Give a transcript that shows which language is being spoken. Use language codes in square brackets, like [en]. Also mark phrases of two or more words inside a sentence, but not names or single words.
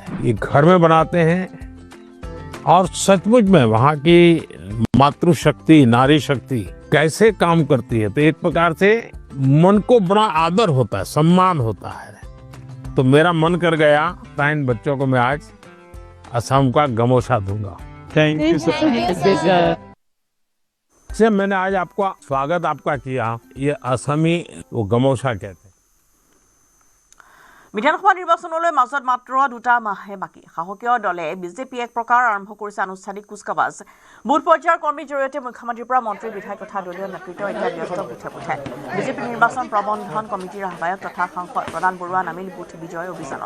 [hi] ये घर में बनाते हैं और सचमुच में वहाँ की मातृशक्ति, नारी शक्ति कैसे काम करती है, तो एक प्रकार से मन को बड़ा आदर होता है, सम्मान होता है। तो मेरा मन कर गया, इन बच्चों को मैं आज असम का गमोसा दूंगा। [en] thank you sir. [hi] मैंने आज आपका स्वागत आपका किया। ये असमी वो गमोसा कहते हैं। [as] বিধানসভা নিৰ্বাচনলৈ মাজত মাত্ৰ 2 মাহে বাকী। শাসকীয় দলে বিজেপিয়ে এক প্ৰকাৰ আৰম্ভ কৰিছে আনুষ্ঠানিক কুচকাৱাজ। বুথ পৰ্যায়ৰ কৰ্মীৰ জৰিয়তে মুখ্যমন্ত্ৰীৰ পৰা মন্ত্ৰী, বিধায়ক তথা দলীয় নেতৃত্ব এতিয়া ব্যস্ত বুথে বুথে। বিজেপি নিৰ্বাচন প্ৰবন্ধন কমিটিৰ আহ্বায়ক তথা সাংসদ প্ৰদান বৰুৱা নামিল বুথ বিজয় অভিযানত।